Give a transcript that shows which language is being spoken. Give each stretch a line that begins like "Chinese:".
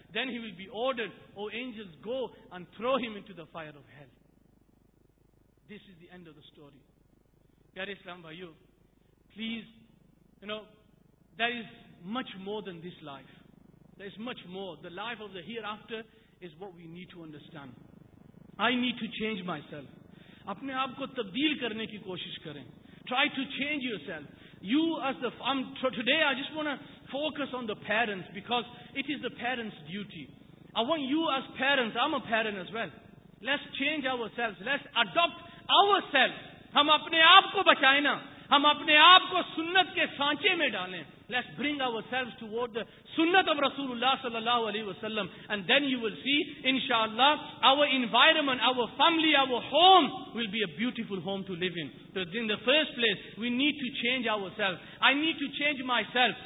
English: Then he will be ordered, O angels, go and throw him into the fire of hell. This is the end of the story.
Urdu: Pyare Islam bhaiyo,
English: please, you know, there is much more than this life. There is much more. The life of the hereafter is what we need to understand. I need to change myself.
Urdu: اپنے آپ کو تبدیل کرنے کی کوشش کریں.
English: Try to change yourself. Today I just want to focus on the parents, because it is the parents' duty. I want you as parents, I'm a parent as well. Let's change ourselves. Let's adopt ourselves.
Urdu: ہم اپنے آپ کو بچائیں نا, ہم اپنے آپ کو سنت کے سانچے میں ڈالیں.
English: Let's bring ourselves toward the sunnah of Rasulullah sallallahu alaihi wasallam, and then you will see, inshallah, our environment, our family, our home will be a beautiful home to live in. So in the first place, we need to change ourselves. I need to change myself.